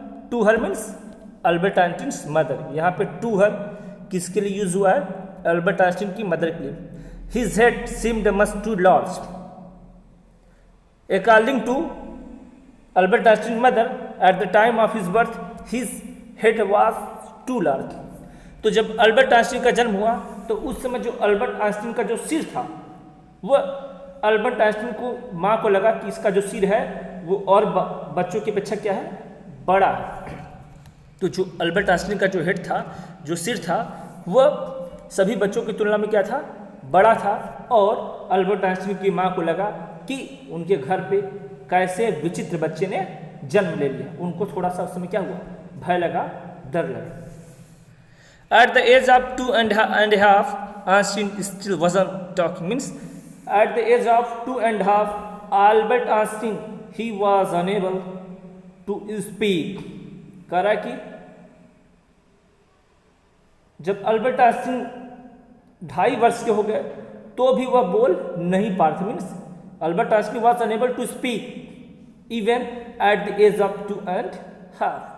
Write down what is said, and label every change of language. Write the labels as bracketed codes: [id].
[en] To her means Albert Einstein mother. [hi] यहाँ पे to हर किसके लिए यूज हुआ है? अल्बर्ट आइंस्टीन की मदर के लिए। [en] His head seemed much too large. According to Albert Einstein's mother, at the time of his birth, his head was too large. [hi] तो जब अल्बर्ट आइंस्टीन का जन्म हुआ तो उस समय जो अल्बर्ट आइंस्टीन का जो सिर था, वह अल्बर्ट आइंस्टीन को माँ को लगा कि इसका जो सिर है वो और बच्चों की अपेक्षा क्या है? बड़ा है। तो जो अल्बर्ट आइंस्टीन का जो हेड था, जो सिर था, वह सभी बच्चों की तुलना में क्या था? बड़ा था और अल्बर्ट आइंस्टीन की माँ को लगा कि उनके घर पे कैसे विचित्र बच्चे ने जन्म ले लिया। उनको थोड़ा सा उस समय क्या हुआ, भय लगा, डर लगा। [en] At the age of 2.5 Einstein still wasn't talking, means at the age of 2.5 Albert Einstein he was unable to speak। [hi] कह रहा है कि जब अल्बर्ट आइंस्टीन 2.5 वर्ष के हो गए तो भी वह बोल नहीं पा रहे थे। [en] Means Albert Einstein was unable to speak even at the age of 2.5।